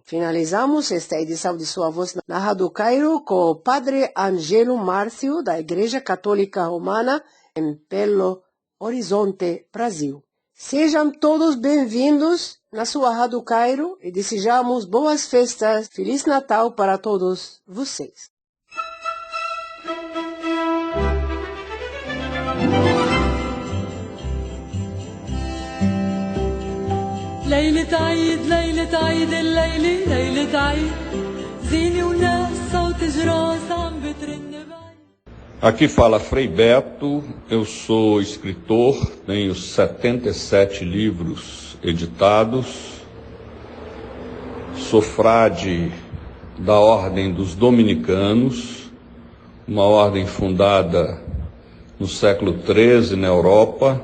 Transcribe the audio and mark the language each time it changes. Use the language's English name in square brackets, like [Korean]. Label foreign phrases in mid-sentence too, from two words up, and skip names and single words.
[Portuguese] Finalizamos esta edição de Sua Voz na Rádio Cairo com o Padre Angelo Márcio, da Igreja Católica Romana, em Belo Horizonte, Brasil. Sejam todos bem-vindos na sua Rádio Cairo e desejamos boas festas, Feliz Natal para todos vocês. [Arabic] ليلة عيد ليلة عيد الليلة ليلة عيد زينة وناس صوت جراس عم بترن بعيد. [Portuguese] Aqui fala Frei Beto, eu sou escritor, tenho 77 livros editados, sou frade da Ordem dos Dominicanos, uma ordem fundada no século XIII na Europa.